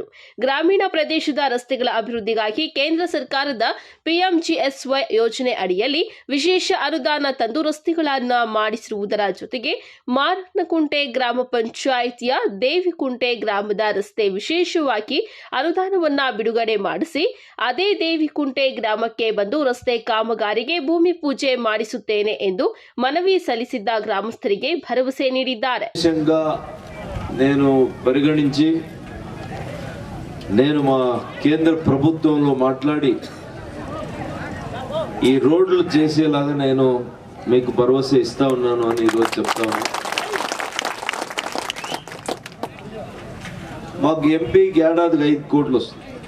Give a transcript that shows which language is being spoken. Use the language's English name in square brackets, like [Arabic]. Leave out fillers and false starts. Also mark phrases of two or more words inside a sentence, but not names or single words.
[Kannada] ಗ್ರಾಮೀಣ ಪ್ರದೇಶದ ರಸ್ತೆಗಳ ಅಭಿವೃದ್ಧಿಗಾಗಿ ಕೇಂದ್ರ ಸರ್ಕಾರದ PMGSY ಯೋಜನೆ ಅಡಿಯಲ್ಲಿ ವಿಶೇಷ ಅನುದಾನ ತಂದು ರಸ್ತೆಗಳನ್ನು ಮಾಡಿಸಿರುವುದರ ಜೊತೆಗೆ ಮಾರನಕುಂಟೆ ಗ್ರಾಮ ಪಂಚಾಯಿತಿಯ ದೇವಿಕುಂಟೆ ಗ್ರಾಮದ ರಸ್ತೆ ವಿಶೇಷವಾಗಿ ಅನುದಾನವನ್ನ ಬಿಡುಗಡೆ ಮಾಡಿಸಿ ಅದೇ ದೇವಿಕುಂಟೆ ಗ್ರಾಮಕ್ಕೆ ಬಂದು ರಸ್ತೆ ಕಾಮಗಾರಿಗೆ ಭೂಮಿ ಪೂಜೆ ಮಾಡಿಸುತ್ತೇನೆ ಎಂದು ಮನವಿ ಸಲ್ಲಿಸಿದ್ದ ಗ್ರಾಮಸ್ಥರಿಗೆ ಭರವಸೆ ನೀಡಿದ್ದಾರೆ. [Telugu] నేను పరిగణించి నేను మా కేంద్ర ప్రభుత్వంలో మాట్లాడి ఈ రోడ్లు చేసేలాగా నేను మీకు భరోసా ఇస్తా ఉన్నాను అని ఈరోజు చెప్తా ఉన్నాను. మాకు ఎంపీకి ఏడాదికి 5 కోట్లు వస్తుంది.